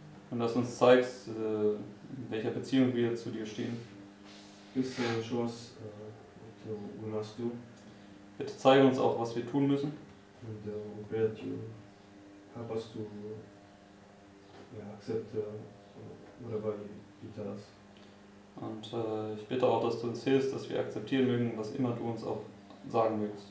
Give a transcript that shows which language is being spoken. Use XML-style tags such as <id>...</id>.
<de>Und dass du uns zeigst, in welcher Beziehung wir zu dir stehen.</de> <en>Please show us what we must do.</en> <de>Bitte zeige uns auch, was wir tun müssen.</de> <en>And we pray that you help us to accept whatever you tell us.</en> <de>Und ich bitte auch, dass du uns hilfst, dass wir akzeptieren mögen, was immer du uns auch sagen mögst.</de>